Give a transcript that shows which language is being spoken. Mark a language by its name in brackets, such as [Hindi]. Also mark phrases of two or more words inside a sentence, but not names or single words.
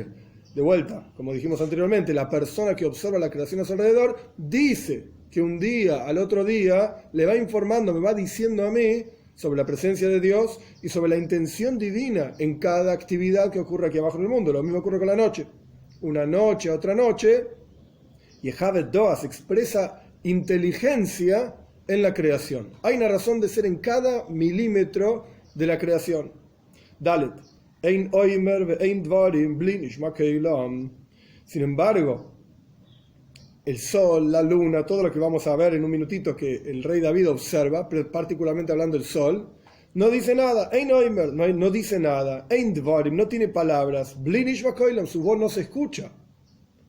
[Spanish] De vuelta, como dijimos anteriormente, la persona que observa la creación a su alrededor dice que un día al otro día le va informando, me va diciendo a mí sobre la presencia de Dios y sobre la intención divina en cada actividad que ocurre aquí abajo en el mundo. Lo mismo ocurre con la noche. Una noche a otra noche, [Hebrew] יחוה דעת [Spanish] expresa inteligencia en la creación. Hay una razón de ser en cada milímetro de la creación. Dalet. [Hebrew] אין אמר ואין דברים בלי נשמע קולם. [Spanish] Sin embargo, el sol, la luna, todo lo que vamos a ver en un minutito que el rey David observa, particularmente hablando del sol, no dice nada. [Hebrew] אין אמר, [Spanish] no dice nada. [Hebrew] אין דברים, [Spanish] no tiene palabras. [Hebrew] בלי נשמע קולם, [Spanish] su voz no se escucha.